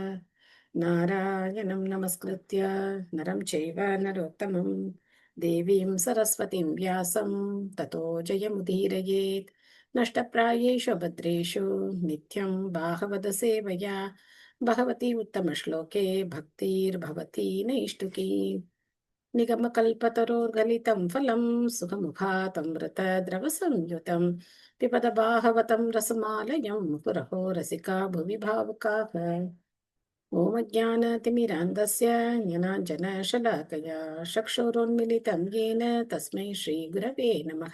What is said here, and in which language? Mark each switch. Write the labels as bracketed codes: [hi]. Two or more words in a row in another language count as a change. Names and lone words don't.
[sa] नारायणं नमस्कृत्य नरं चैव नरोत्तमम् देवीं सरस्वतीं व्यासं ततो जयमुदीरयेत्. नष्टप्रायेषु भद्रेषु नित्यं भागवत सेवया भगवति उत्तमश्लोके भक्तिर्भवति नैष्ठिकी. निगमकल्पतरोर्गलितं फलं सुखमुखातमृतद्रवसंयुतं पिबत बाहवतं रसमालयं पुरहो रसिका भुवि भावुकाः। ओमज्ञानतिमिरान्धस्य ज्ञानाञ्जनशलाकया चक्षुरुन्मिलितं येन तस्मै श्रीगुरवे नमः।